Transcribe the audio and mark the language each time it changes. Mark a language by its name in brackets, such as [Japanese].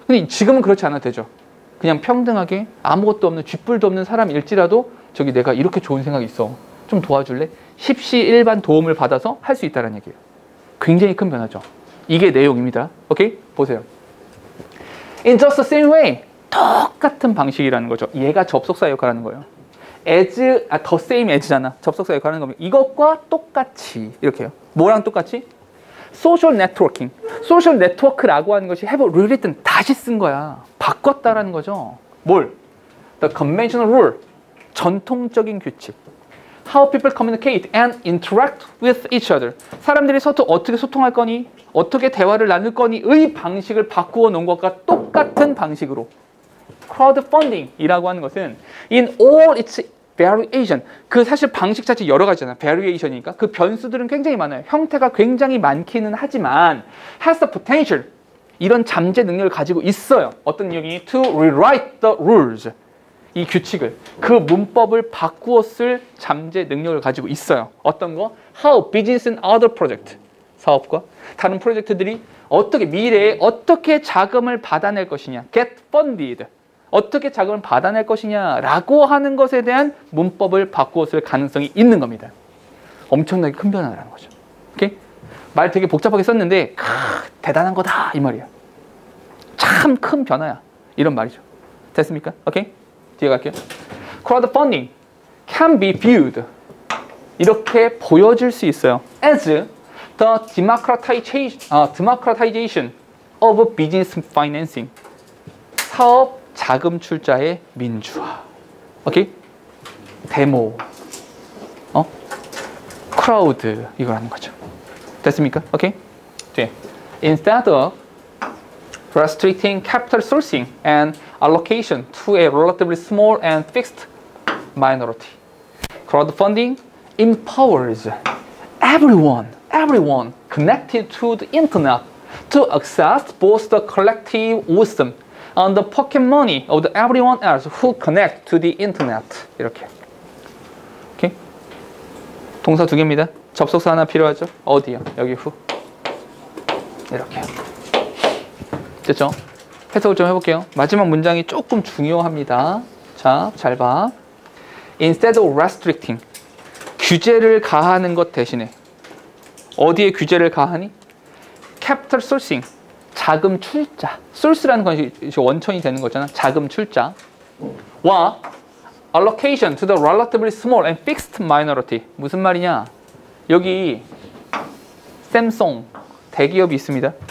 [Korean] 근데 지금은 그렇지 않아도 되죠. 그냥 평등하게 아무것도 없는 쥐뿔도 없는 사람일지라도 저기 내가 이렇게 좋은 생각이 있어. 좀 도와줄래? 십시일반 도움을 받아서 할 수 있다는 얘기예요. 굉장히 큰 변화죠. 이게 내용입니다. 오케이? 보세요. In just the same way. 똑같은 방식이라는 거죠. 얘가 접속사 역할하는 거예요. [English] as, the same as잖아. [Korean] 접속사 역할하는 겁니다. 이것과 똑같이 이렇게요. 뭐랑 똑같이? 소셜 네트워킹. 소셜 네트워크라고 하는 것이 have rewritten 다시 쓴 거야. 바꿨다라는 거죠. 뭘? The conventional rule. 전통적인 규칙. [English] How people communicate and interact with each other. [Korean] 사람들이 어떻게 소통할 거니? 어떻게 대화를 나눌 거니?의 방식을 바꾸어 놓은 것과 똑같은 방식으로. [English] crowdfunding이라고 하는 것은 in all its variation. [Korean] 그 사실 방식 자체 여러 가지잖아. variation이니까. 그 변수들은 굉장히 많아요. 형태가 굉장히 많기는 하지만 has the potential. 이런 잠재 능력을 가지고 있어요. [English] 어떤 능력이? To rewrite the rules. [Korean] 이 규칙을, 그 문법을 바꾸어 쓸 잠재 능력을 가지고 있어요. 어떤 거? [English] How business and other project. [Korean] 사업과 다른 프로젝트들이 미래에 어떻게 자금을 받아낼 것이냐. [English] Get funded. [Korean] 어떻게 자금을 받아낼 것이냐라고 하는 것에 대한 문법을 바꾸어 쓸 가능성이 있는 겁니다. 엄청나게 큰 변화라는 거죠. 오케이? 말 되게 복잡하게 썼는데 대단한 거다 이 말이야. 참 큰 변화야. 이런 말이죠. 됐습니까? 오케이? 뒤에 갈게요. [English] Crowdfunding can be viewed. [Korean] 이렇게 보여질 수 있어요. [English] As the democratization of business financing. [Korean] 사업 자금 출자의 민주화. 오케이? 데모. 크라우드. 이걸 하는 거죠. 됐습니까? 오케이? 뒤에. [English] Instead of restricting capital sourcing and allocation to a relatively small and fixed minority. Crowdfunding empowers everyone connected to the internet to access both the collective wisdom and the pocket money of the everyone else who connect to the internet. [Korean] 이렇게. 오케이? 동사 두 개입니다. 접속사 하나 필요하죠? 어디요? 여기 후. 이렇게. 됐죠? 해석을 좀 해볼게요. 마지막 문장이 조금 중요합니다. 자, 잘 봐. Instead of restricting, 규제를 가하는 것 대신에 어디에 규제를 가하니? Capital sourcing, 자금 출자. source라는 것이 원천이 되는 거잖아. 자금 출자. [English] 와 allocation to the relatively small and fixed minority. [Korean] 무슨 말이냐? 여기 샘송 대기업이 있습니다.